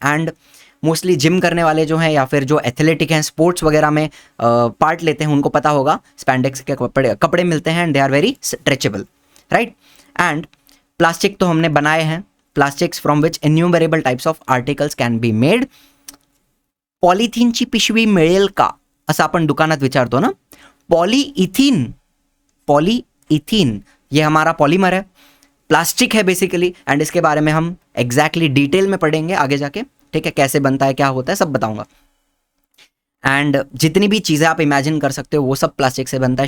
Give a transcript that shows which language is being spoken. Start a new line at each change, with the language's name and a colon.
Hindi: And mostly gym करने वाले जो हैं या फिर जो एथलेटिक हैं, स्पोर्ट्स वगैरह में पार्ट लेते हैं, उनको पता होगा स्पैंडेक्स के कपड़े मिलते हैं
English: and they are very stretchable,
Hindi: right.
English: and
Hindi: plastic तो हमने बनाए हैं,
English: Plastics from which innumerable types of articles can be made.
Marathi: पॉलिथिनची पिशवी मिळेल का असं आपण दुकानात विचारतो ना।
Hindi: पॉलीइथीन, पॉलीइथीन ये हमारा पॉलीमर है, प्लास्टिक है बेसिकली। एंड इसके बारे में हम एग्जैक्टली डिटेल में पढ़ेंगे आगे जाके, ठीक है, कैसे बनता है, क्या होता है, सब बताऊंगा। एंड जितनी भी चीज़ें आप इमेजिन कर सकते हो वो सब प्लास्टिक से बनता है।